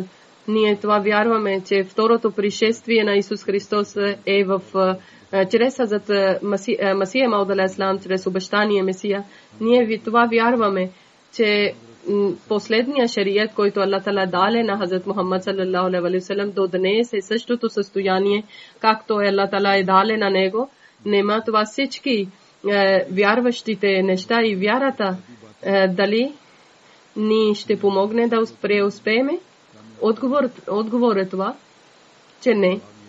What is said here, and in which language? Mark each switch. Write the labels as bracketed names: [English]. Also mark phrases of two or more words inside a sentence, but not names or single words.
[Bulgarian] Ние това вярваме, че второто пришествие на Исус Христос е чрез Хазрат Масия Мауд алейхиссалам, чрез обещания Месия. Ние това вярваме, че последния шариат, който [Arabic] الله تعالى [Bulgarian] даде на Хазрат Мухаммад [Arabic] صلى الله عليه وسلم [Bulgarian] до днес е същото състояние, както [Arabic] الله تعالى [Bulgarian] е даде на него. Нема това всички вярващите неща и вярата дали ни ще помогне да преуспеем? Отговор е това, че не.